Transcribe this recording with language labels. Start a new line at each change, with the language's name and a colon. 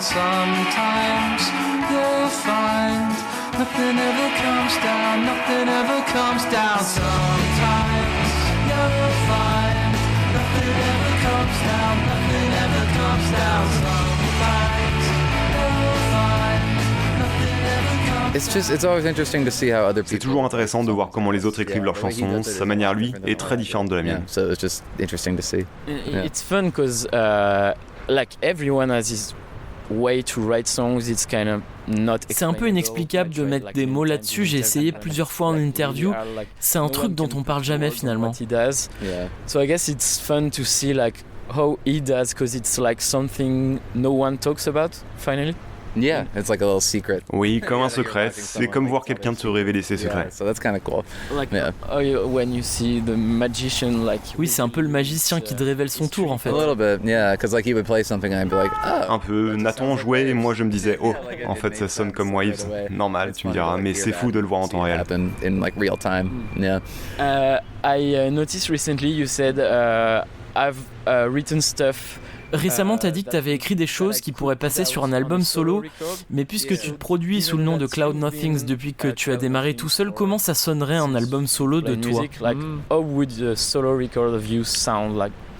English: Sometimes you'll find nothing ever comes down, nothing ever comes down. Sometimes you'll find nothing ever comes down, nothing ever comes down. Sometimes you'll find nothing ever comes down. It's always interesting to see how other people.
French: C'est toujours intéressant de voir comment les autres écrivent leurs chansons. Sa manière, lui, est très différente de la mienne.
English: So it's just interesting to see. It's fun because like everyone has his way to write songs. It's kind of not.
French: C'est un peu inexplicable de mettre des mots là-dessus. J'ai essayé plusieurs fois en interview. C'est un truc dont on parle jamais finalement.
English: So I guess it's fun to see like how he does, because it's like something no one talks about finally. Yeah, it's like a little secret.
French: Oui, comme un secret. C'est comme voir quelqu'un te révéler ses secrets.
English: Yeah, so that's kind of cool. Like when you see the magician, like.
French: Oui, c'est un peu le magicien qui te révèle son tour en fait.
English: A little bit, yeah, because like he would play something and I'd be like, oh.
French: Un peu. Nathan jouait et moi je me disais, oh, en fait ça sonne comme Waves. Normal, tu me diras, mais c'est fou de le voir en temps réel.
English: In like real time. Yeah. I noticed recently you said I've written stuff.
French: Récemment, t'as dit que t'avais écrit des choses qui pourraient passer sur un album solo, mais puisque tu te produis sous le nom de Cloud Nothings depuis que tu as démarré tout seul, comment ça sonnerait un album solo de toi?
English: How would a solo record of you sound like?